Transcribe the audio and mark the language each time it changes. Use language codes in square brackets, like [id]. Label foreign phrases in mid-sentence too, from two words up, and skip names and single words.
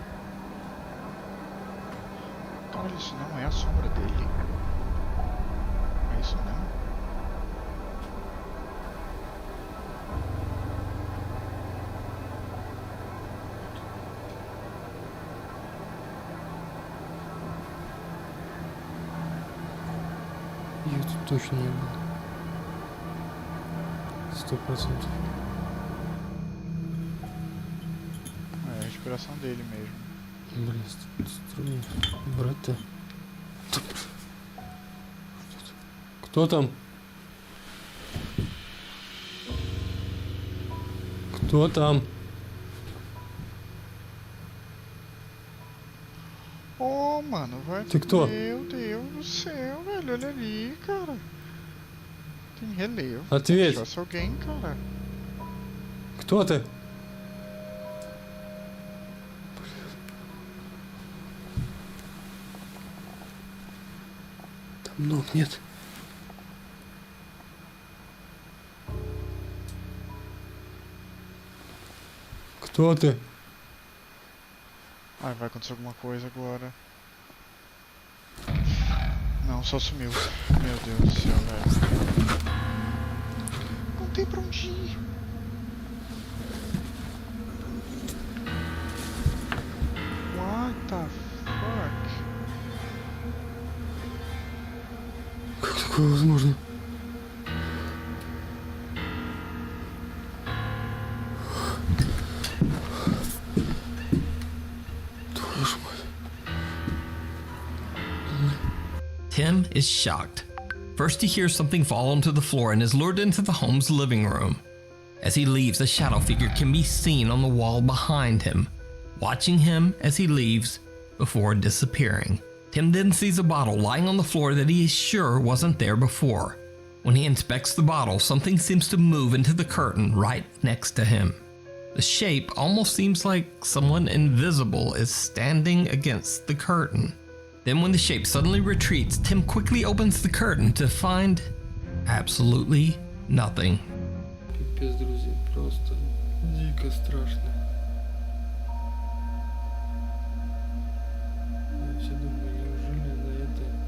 [pt] Caralho, isso não é a sombra dele. É isso mesmo? [ru] Ее тут точно не было. 100%. [pt] É a respiração dele mesmo. [ru] Блин, стрёмно. Брат-то. Кто там? Кто там? [pt] Oh, mano, vai. [ru] Ты кто? [pt] Meu Deus do céu, velho. Olha ali, cara. Tem relevo. [ru] Ответь. [pt] Se fosse alguém, cara. [ru] Кто ты? Там ног нет. Кто ты? [pt] Ai, vai acontecer alguma coisa agora. Não, só sumiu. Meu Deus do céu, velho. Não tem pra onde ir. [en] What the fuck? [ru] Как такое возможно? Твою мать. [en] Tim is shocked. First he hears something fall onto the floor and is lured into the home's living room. As he leaves, a shadow figure can be seen on the wall behind him, watching him as he leaves before disappearing. Tim then sees a bottle lying on the floor that he is sure wasn't there before. When he inspects the bottle, something seems to move into the curtain right next to him. The shape almost seems like someone invisible is standing against the curtain. Then when the shape suddenly retreats, Tim quickly opens the curtain to find absolutely nothing. [ru] Пипец, друзья, просто дико страшно. Я все думаю, неужели на это...